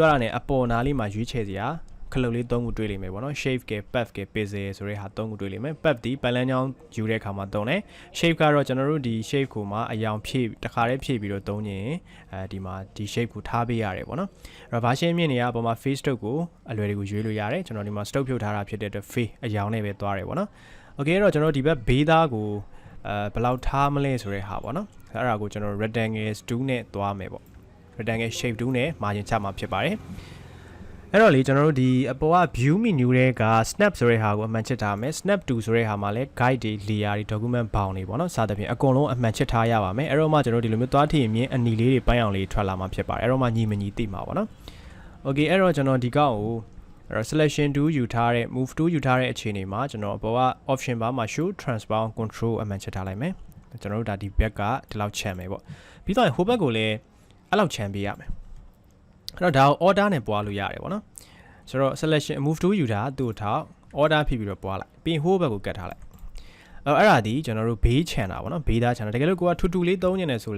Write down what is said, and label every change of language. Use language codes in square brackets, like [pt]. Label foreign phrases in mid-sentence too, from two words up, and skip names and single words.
[my] သွားတာ ਨੇ အပေါ်နားလေးမှာရွေးချယ်စရာခလုတ်လေး3ခုတွေ့လိမ့်မယ်ပေါ့နော် shape က path က pixel ဆိုတဲ့ဟာ3ခုတွေ့လိမ့်မယ် path ဒီပတ်လန်းချောင်းယူတဲ့အခါမှာသုံးတယ် shape ကတော့ကျွန်တော်တို့ဒီ shape ကိုမှအယောင်ဖြည့်တစ်ခါတည်းဖြည့်ပြီးတော့သုံးရင်ဒီမှာဒီ shape ကိုထားပေးရတယ်ပေါ့နော်အဲ့တော့ဘာရှင်းမြင့်နေရအပေါ်မှာ [en] face stroke [my] ကိုအလွယ်တကူရွေးလို့ရတယ်ကျွန်တော်ဒီမှာ stroke ဖြုတ်ထားတာဖြစ်တဲ့အတွက် face အယောင်နဲ့ပဲသွားတယ်ပေါ့နော် okay အဲ့တော့ကျွန်တော်ဒီဘက်ဘေးသားကိုဘယ်လောက်ထားမလဲဆိုတဲ့ဟာပေါ့နော် အဲ့ဒါကိုကျွန်တော် rectangle 2နဲ့သွားမယ်ပေါ့ [en] rectangle shape 2 [my] နဲ့ margin ချမှာဖြစ်ပါတယ်အဲ့တော့လေကျွန်တော်တို့ဒီအပေါ်က [en] view menu [my] တွေက snap ဆိုတဲ့ဟာကိုအမှန်ချစ်ထားမယ် [en] snap to [my] ဆိုတဲ့ဟာမှာလည်း guide တွေ layer တွေ document ဘောင်တွေပေါ့နော်စသဖြင့်အကုန်လုံးအမှန်ချစ်ထားရပါမယ်အဲ့တော့မှကျွန်တော်ဒီလိုမျိုးသွားထည့်ရင်မြင်းအနီလေးတွေပိုင်းအောင်လေးထွက်လာမှာဖြစ်ပါတယ်အဲ့တော့မှညီမ ညီသိမှာပေါ့နော် okay အဲ့တော့ကျွန်တော်ဒီကောက်ကိုအဲ့တော့ selection 2ယူထားတဲ့ move 2ယူထားတဲ့အခြေအနေမှာကျွန်တော်အပေါ်က [en] option bar [my] မှာ [en] show transform control [my] အမှန်ချထားလိုက်မယ်ကျွန်တော်တို့ဒါဒီဘက်ကဒီလောက်ချမ်းမယ်ပေါ့ပြီးတော့ဟိုဘက်ကိုလည်းအဲ့လောက်ချမ်းပေးရမယ်အဲ့တော့ ဒါကို order နဲ့ပွားလို့ရတယ်ပေါ့နော်ဆိုတော့ [en] selection move [my] 2ယူတာသူ့ထောက် order ဖြစ်ပြီးတော့ပွားလိုက်ပြီးဟိုဘက်ကိုကတ်ထားလိုက်အဲ့ဒါဒီကျွန်တော်တို့ဘေးချန်တာပေါ့နော်ဘေးသားချန်တာတကယ်လို့ကိုကထူထူလေးသုံးနေတယ်ဆို